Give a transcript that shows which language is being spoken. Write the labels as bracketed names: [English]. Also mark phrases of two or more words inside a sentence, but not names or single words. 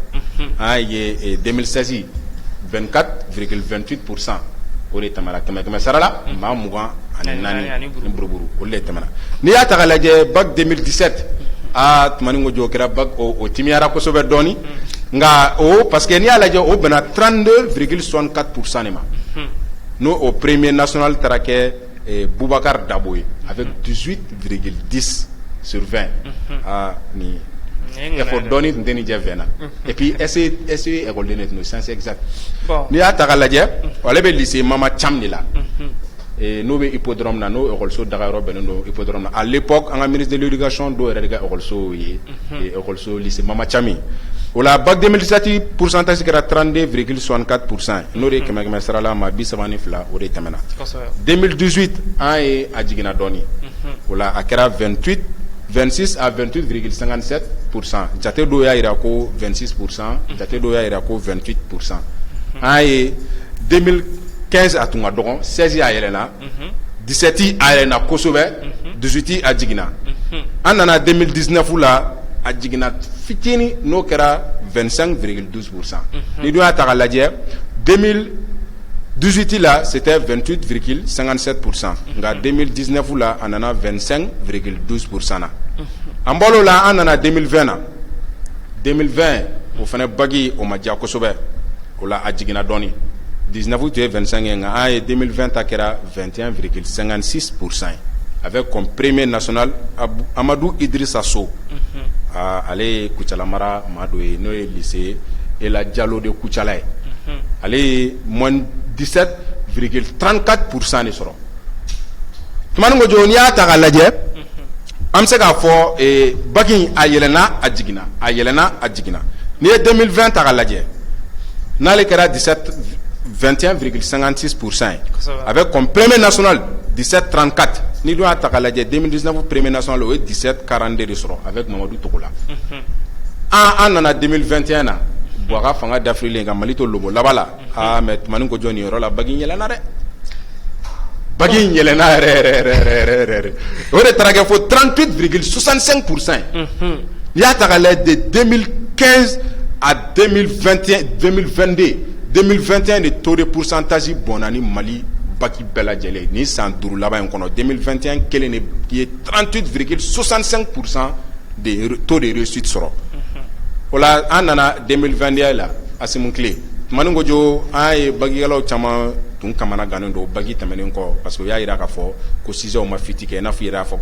[Bambara] An y'a ye 2016 24,28% o de tɛmɛna kɛmɛ sara la maa 24 ni buruburu o de tɛmɛna. N'i y'a ta k'a lajɛ bac 2017 tumani ko jo kɛra bac o timiyara kosɛbɛ dɔɔni nka o parce que n'i y'a lajɛ o bɛnna 32,64% de ma n'o o [French] premier national [Bambara] taara kɛ Boubacar Dabo ye [French] avec 18,10 sur 20 [Bambara] ni effort dɔɔni tun tɛ nin jɛ 20 na [French] et puis est-ce [Bambara] école de tun [French] science exact [Bambara] n'i y'a ta k'a lajɛ ale bɛ lycée Mama Thiam de la n'o bɛ hippodrome na n'o école dagayɔrɔ bɛnnen don hippodrome na [French] à l'époque [Bambara] an ka [French] ministre de l'éducation [Bambara] dɔw yɛrɛ de ka école ye école lycée Mama Thiam o la bac 2017 pourcentage kɛra 32,64% n'o de ye kɛmɛ sara la maa 32 o de tɛmɛna 2018 an ye a jiginna dɔɔni o la a kɛra 26 à 28,57%. Jate dɔw y'a jira ko 26%, jate dɔw y'a jira ko 28%. An ye 2015 a tun ka dɔgɔn, 16 y'a yɛlɛnna, 17 a yɛlɛnna kosɛbɛ, 18 a jiginna. An nana 2019 la a jiginna fitini n'o kɛra 25,12%. Ni dun y'a ta k'a lajɛ 2018 là [French] c'était 28,57%. [Bambara] Nka 2019 là a nana 25,12% na. An bɔr'o la an nana 2020 na. 2020 o fana bagi o ma diya kosɛbɛ o la a jiginna dɔɔni. 19 tun ye 25 ye nka an ye 2020 ta kɛra 21,56% [French] avec comme premier national [Bambara] Amadou Idrissa Sow. Ale ye Kucala maa dɔ ye n'o ye lycée Ela Diallo de Kucala ye. Ale ye moins 17,34% de sɔrɔ. Tumani ko jo n'i y'a ta k'a lajɛ Am se k'a fɔ bac in a yɛlɛnna a jiginna a yɛlɛnna a jiginna n'i ye 2020 ta k'a lajɛ n'ale kɛra 21,56% ye [French] avec comme premier national [Bambara] 17,34 n'i dun y'a ta k'a lajɛ 2019 [French] premier national [Bambara] o ye 17,42 de sɔrɔ avec Mamadou Togola an nana 2021 na bon a ka fanga dafirilen ka Mali to lobo laban la mais tumani ko jɔn nin yɔrɔ la bac in yɛlɛnna dɛ. Bac in yɛlɛnna yɛrɛ o de taara kɛ fo 38,65%. N'i y'a ta k'a lajɛ [French] de 2015 à 2021 de taux de pourcentage [Bambara] bɔnna ni Mali bac bɛɛ lajɛlen ni san 5 laban in kɔnɔ 2021 kelen de ye 38,65% de [French] taux de réussite [Bambara] sɔrɔ. O la an nana 2021 la Asimu Kile tumani ko jo an ye bagikɛlaw caman tun kamana gannen don bagi tɛmɛnen kɔ parce que o y'a jira k'a fɔ ko sijaw ma fiti kɛ i n'a fɔ i yɛrɛ y'a fɔ